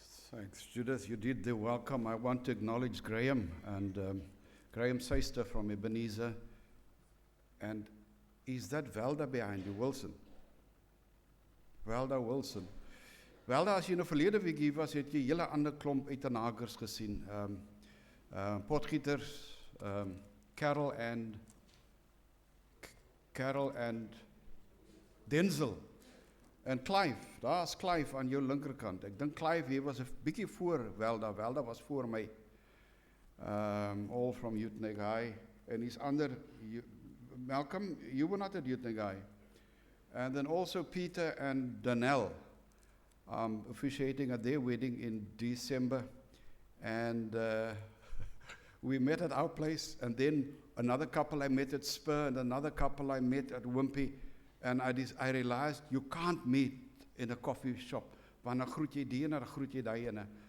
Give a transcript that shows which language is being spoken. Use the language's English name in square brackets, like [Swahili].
[English] Thanks, Judith. You did the welcome. I want to acknowledge Graham and Graham Seister from Ebenezer. And is that Velda behind you, Wilson? Velda Wilson. [Afrikaans] Velda, as jy nou verlede week hier was, het jy hele ander klomp uitenagers gesien. [English] Potgieters, Carol and Denzel. [Afrikaans] En Clive, daar's Clive aan jou linkerkant. Ek dink Clive hier was 'n bietjie voor Velda. Velda was voor my. [English] All from Utenig High. And his ander, Malcolm, you were not at Utenig High. And then also Peter and Danelle, officiating at their wedding in December. And we met at our place, and then another couple I met at Spur, and another couple I met at Wimpy. And I realized you can't meet in a coffee shop. [Afrikaans] Want dan groet jy die en dan groet jy daai ene.